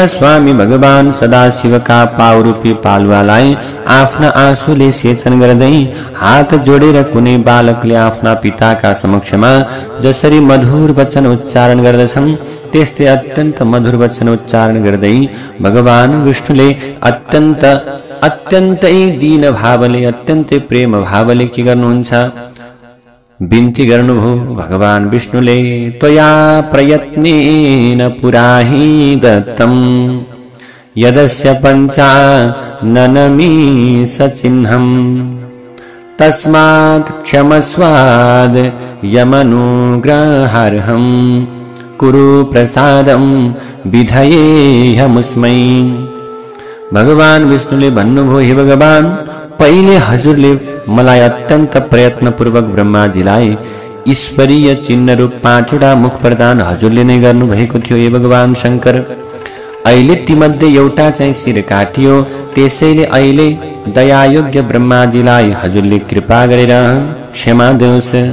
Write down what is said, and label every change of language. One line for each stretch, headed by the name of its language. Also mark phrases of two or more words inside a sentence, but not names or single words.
Nepali: स्वामी भगवान सदाशिवका पाउरूपी पालुवालाई आफ्ना आँसुले सेचन गर्दै हात जोडेर कुनै बालकले आफ्ना पिताका समक्षमा जसरी मधुर वचन उच्चारण गर्दछन् त्यस्तै अत्यन्त मधुर वचन उच्चारण गर्दै भगवान विष्णुले अत्यन्तै दीन भावले अत्यन्तै प्रेम भावले के गर्नुहुन्छ, बिन्ती गर्नुभयो। भगवान विष्णुले
Sanskrit: त्वया प्रयत्नेन पुराहि दत्तं यदस्य पञ्चाननमी सचिह्नं तस्मात् क्षमस्वाद यमनुग्रहार्हं कुरु प्रसादं विधयेऽहमुस्मै।
Nepali: भगवान विष्णुले भन्नुभयो, हे भगवान, पहिले हजुरले मलाई अत्यन्त प्रयत्नपूर्वक ब्रह्माजीलाई ईश्वरीय चिन्ह रूप 5 वटा मुख प्रदान हजुरले नै गर्नु भएको थियो। हे भगवान शंकर, अहिले तीमध्ये एउटा चाहिँ शिर काटियो, त्यसैले अहिले दयायोग्य ब्रह्माजीलाई हजुरले कृपा गरेर क्षमा दिनुहोस्।